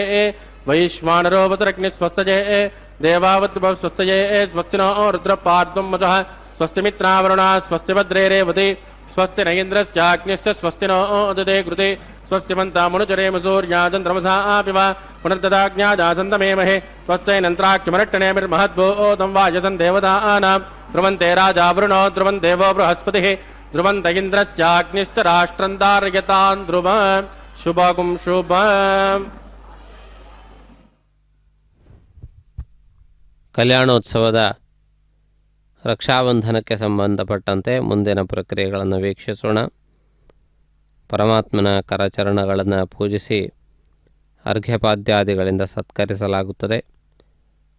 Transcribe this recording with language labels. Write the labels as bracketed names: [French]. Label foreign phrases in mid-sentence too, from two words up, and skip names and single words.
[Sanskrit] ವೈಶ್ವಾನರೋ ವಸರಗ್ನಿ ಸ್ವಸ್ತಜೇ ದೇವಾವತ್ ಸ್ವಸ್ತಜೇ ಸ್ವಸ್ತಿನೋ ರುದ್ರಪಾರ್ಧ್ವಂ ವಚಃ ಸ್ವಸ್ತಿ ಮಿತ್ರಾವರುಣ ಸ್ವಸ್ತಿ ಭದ್ರೇ ರೇವತಿ ಸ್ವಸ್ತಿ ನಗೇಂದ್ರಶ್ಚಾಗ್ನಿಶ್ಚ ಸ್ವಸ್ತಿನೋ ದದೇ ಕೃತೆ ಸ್ವಸ್ತಿ ಮಂತಾಮನುಚರೇಮ ಸೂರ್ಯಾಚಂದ್ರಮಸಾ ಪಿವ ಪುನರ್ದದಾಜ್ಞಾಜಾಸಂತಮೇಮಹೆ ಸ್ವಸ್ತೈನಂತ್ರಾಕ್ಯಮರಟ್ಟಣೇಮಿರ್ಮಹದ್ಭೂತಂ ವಾಯಸನ್ ದೇವತಾನಾಂ ಧ್ರುವಂತೆ ರಾಜಾ ವರುಣೋ ಧ್ರುವಂ ದೇವೋ ಬೃಹಸ್ಪತಿಃ ಧ್ರುವಂತ ಇಂದ್ರಶ್ಚಾಗ್ನಿಶ್ಚ ರಾಷ್ಟ್ರಂ ಧಾರಯತಾನ್ ಧ್ರುವಂ ಶುಭಗುಂ ಶುಭಂ. [Kannada] ಕಲ್ಯಾಣೋತ್ಸವದ ರಕ್ಷಾಬಂಧನಕ್ಕೆ ಸಂಬಂಧಪಟ್ಟಂತೆ ಮುಂದಿನ ಪ್ರಕ್ರಿಯೆಗಳನ್ನು ವೀಕ್ಷಿಸೋಣ. ಪರಮಾತ್ಮನ ಕರಚರಣಗಳನ್ನು ಪೂಜಿಸಿ ಅರ್ಘ್ಯಪಾದ್ಯಾದಿಗಳಿಂದ ಸತ್ಕರಿಸಲಾಗುತ್ತದೆ.